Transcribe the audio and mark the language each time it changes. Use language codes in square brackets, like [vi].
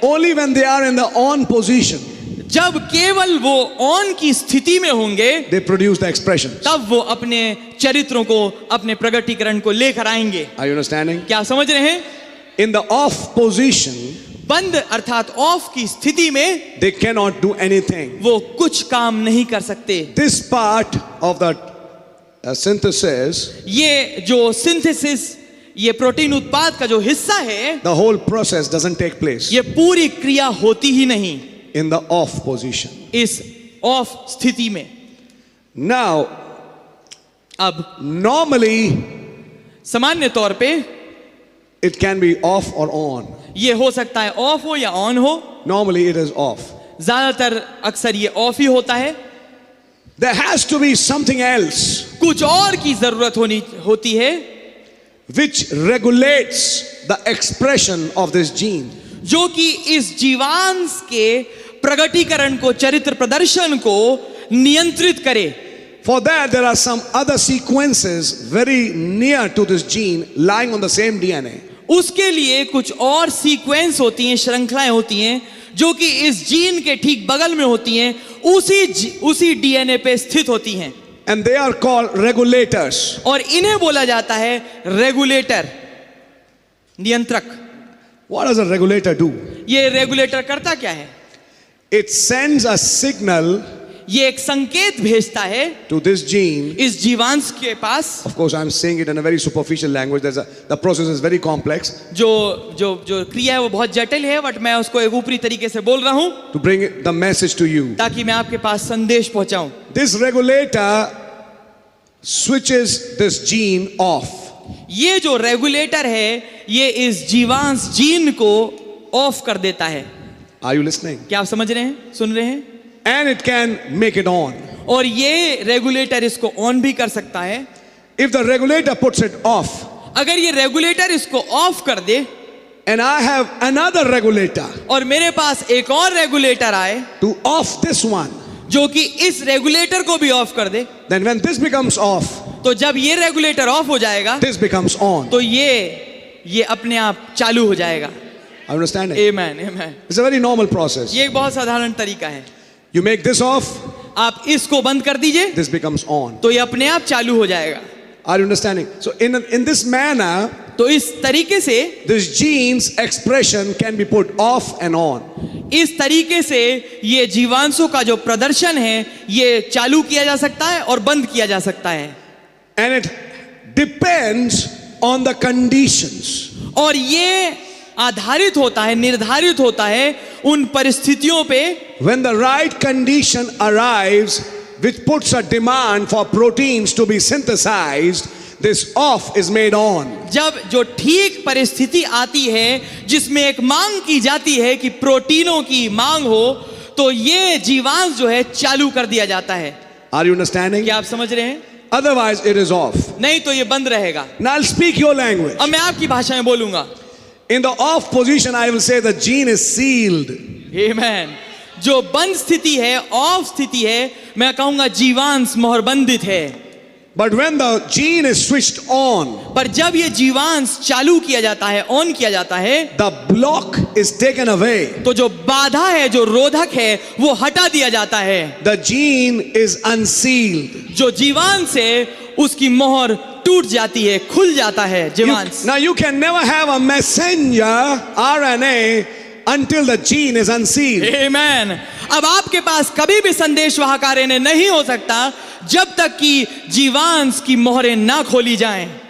[en] Only when they are in the on position. [hi] जब केवल वो ऑन की स्थिति में होंगे, [en] they produce the expressions. [hi] तब वो अपने चरित्रों को, अपने प्रगटीकरण को लेकर आएंगे। [en] Are you understanding? [hi] क्या समझ रहे हैं? [en] In the off position, [hi] बंद अर्थात ऑफ की स्थिति में [en] they cannot do anything. [hi] वो कुछ काम नहीं कर सकते। [en] This part of the synthesis, [hi] ये जो सिंथेसिस, ये प्रोटीन उत्पाद का जो हिस्सा है, [en] the whole process doesn't take place [hi] ये पूरी क्रिया होती ही नहीं [en] in the off position. [hi] इस ऑफ स्थिति में। [en] Now, [hi] अब [en] normally [hi] सामान्य तौर पे [en] it can be off or on. [hi] ये हो सकता है ऑफ हो या ऑन हो। [en] Normally it is off. [hi] ज्यादातर अक्सर ये ऑफ ही होता है। [en] There has to be something else [hi] कुछ और की जरूरत होती है [en] which regulates the expression of this gene. [hi] जो कि इस जीवांश के प्रगटीकरण को, चरित्र प्रदर्शन को नियंत्रित करे। [en] For that there are some other sequences very near to this gene lying on the same DNA. [hi] उसके लिए कुछ और सीक्वेंस होती हैं, श्रृंखलाएं होती हैं जो कि इस जीन के ठीक बगल में होती हैं, उसी डीएनए पे स्थित होती हैं। [en] and they are called regulators. [hi] और इन्हें बोला जाता है रेगुलेटर, नियंत्रक। [en] What does a regulator do? [hi] ये रेगुलेटर करता क्या है? [en] It sends a signal [hi] ये एक संकेत भेजता है [en] to this gene. [hi] इस जीवांश के पास। [en] Of course, I'm saying it in a very superficial language. The process is very complex. [hi] जो क्रिया है वो बहुत जटिल है, बट मैं उसको एक ऊपरी तरीके से बोल रहा हूं [en] To bring the message to you. [hi] ताकि मैं आपके पास संदेश पहुंचाऊं। [en] This regulator switches this gene off. [hi] ये जो रेगुलेटर है ये इस जीवांश जीन को ऑफ कर देता है। [en] Are you listening? [hi] क्या आप समझ रहे हैं, सुन रहे हैं? [en] And it can make it on. [hi] और ये रेगुलेटर इसको ऑन भी कर सकता है। [en] If the regulator puts it off, [hi] अगर ये रेगुलेटर इसको ऑफ कर दे [en] and I have another regulator [hi] और मेरे पास एक और रेगुलेटर आए [en] to off this one, [hi] जो कि इस रेगुलेटर को भी ऑफ कर दे, [en] then when this becomes off, [hi] तो जब ये रेगुलेटर ऑफ हो जाएगा [en] this becomes on. [hi] तो ये अपने आप चालू हो जाएगा। [en] Are you understanding? [hi] Amen, amen. [en] It's a very normal process. [hi] ये एक बहुत साधारण तरीका है। [en] You make this off, [hi] आप इसको बंद कर दीजिए [en] this becomes on. [hi] तो ये अपने आप चालू हो जाएगा। [en] Are you understanding? So in this manner, [hi] तो इस तरीके से [en] this gene's expression can be put off and on. [hi] इस तरीके से ये जीवांशों का जो प्रदर्शन है ये चालू किया जा सकता है और बंद किया जा सकता है। [en] And it depends on the conditions. [hi] और ये आधारित होता है, निर्धारित होता है उन परिस्थितियों पे [en] When the right condition arrives, which puts a demand for proteins to be synthesized, this off is made on. [hi] जब जो ठीक परिस्थिति आती है जिसमें एक मांग की जाती है कि प्रोटीनों की मांग हो, तो ये जीवांश जो है चालू कर दिया जाता है। [en] Are you understanding? [hi] क्या आप समझ रहे हैं? [en] Otherwise, it is off. [hi] नहीं तो ये बंद रहेगा। [en] Now I'll speak your language. [hi] अब मैं आपकी भाषा में बोलूंगा। [en] In the off position, I will say the gene is sealed. [hi] आमेन। जो बंद स्थिति है, ऑफ स्थिति है, मैं कहूंगा जीवांश मोहरबंदित है। [en] But when the gene is switched on, [hi] पर जब ये जीवांश चालू किया जाता है, ऑन किया जाता है, [en] the block is taken away. [hi] तो जो बाधा है, जो रोधक है, वो हटा दिया जाता है। [en] The gene is unsealed. [hi] जो जीवांश है उसकी मोहर टूट जाती है, खुल जाता है जीवांश। [en] Now you can never have a messenger RNA until the gene is unsealed. [hi] आमेन। अब आपके पास कभी भी संदेशवाहक आरएनए नहीं हो सकता जब तक कि जीवांश की मोहरें ना खोली जाएं।